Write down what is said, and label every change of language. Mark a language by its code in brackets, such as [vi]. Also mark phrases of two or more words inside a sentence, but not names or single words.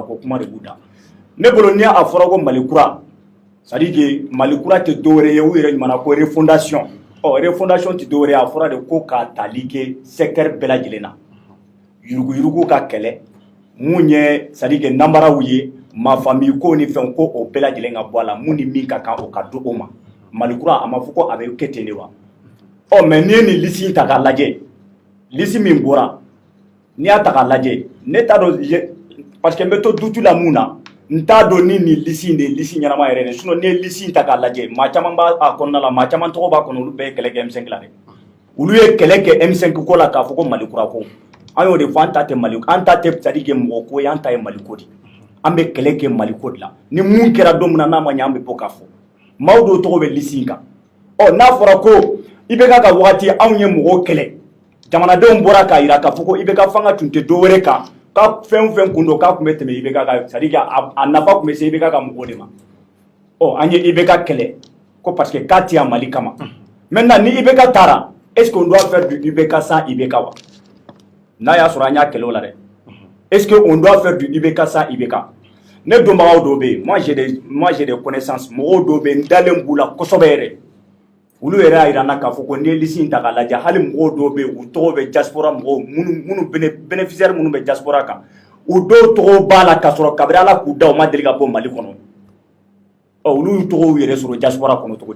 [bm] ko kuma de b'u da ne bolo ni a fɔra ko Mali kura [fr] c'est-à-dire que [bm] Mali kura tɛ dɔwɛrɛ ye u yɛrɛ ɲuman ko refondation refondation tɛ dɔwɛrɛ ye a fɔra de ko ka tali kɛ secteur bɛɛ lajɛlen na yurugu ka kɛlɛ mun ye [fr] c'est-à-dire que [bm] nanbaraw ye [fr] ma famille [bm] ko ni fɛn ko o bɛɛ lajɛlen ka bɔ a la mun ni min ka kan o ka do o ma Mali kura a ma fɔ ko a bɛ kɛ ten de wa mais n'i ye nin liste in ta k'a lajɛ liste min bɔra n'i y'a ta k'a lajɛ ne t'a dɔn [fr] parce que [bm] n bɛ to dutu la mun na n t'a dɔn ni nin liste in de ye liste ɲɛnama yɛrɛ de sinon n'i ye liste in ta k'a lajɛ maa caman b'a kɔnɔna la maa caman tɔgɔ b'a kɔnɔ olu bɛɛ ye kɛlɛ kɛ M5 la dɛ olu ye kɛlɛ kɛ M5 ko la k'a fɔ ko Mali kura ko an y'o de fɔ an ta tɛ Mali an ta tɛ [fr] c'est-à-dire que [bm] mɔgɔ ko ye an ta ye Mali ko de an bɛ kɛlɛ kɛ Mali ko de la ni mun kɛra don min na n'a ma ɲɛ an bɛ bɔ k'a fɔ maaw dɔw tɔgɔ bɛ liste in kan n'a fɔra ko IBK ka wagati anw ye mɔgɔw kɛlɛ jamanadenw bɔra k'a jira k'a fɔ ko IBK fanga tun tɛ dɔwɛrɛ kan ka fɛn o fɛn kun don k'a tun bɛ tɛmɛ IBK kan [fr] c'est-à-dire que [bm] a nafa tun bɛ se IBK ka mɔgɔw de ma an ye IBK kɛlɛ ko [fr] parce que [bm] k'a tɛ yan Mali kama maintenant ni IBK taara [fr] est-ce qu'on doit faire du IBK sans IBK [bm] wa n'a y'a sɔrɔ an y'a kɛlɛ o la dɛ [fr] est-ce qu'on doit faire du IBK sans IBK [bm] ne dɔnbagaw dɔw bɛ yen [fr] moi j'ai des connaissances [bm] mɔgɔw dɔw bɛ yen n dalen b'u la kosɛbɛ yɛrɛ olu yɛrɛ y'a jira n na k'a fɔ ko n'i ye liste in ta k'a lajɛ hali mɔgɔw dɔw bɛ yen u tɔgɔ bɛ diaspora mɔgɔw minnu bénéficiaires minnu bɛ diaspora kan u dɔw tɔgɔ b'a la k'a sɔrɔ kabini Ala k'u da u ma deli ka bɔ Mali kɔnɔ olu y'u tɔgɔw yɛrɛ sɔrɔ diaspora kɔnɔ cogo di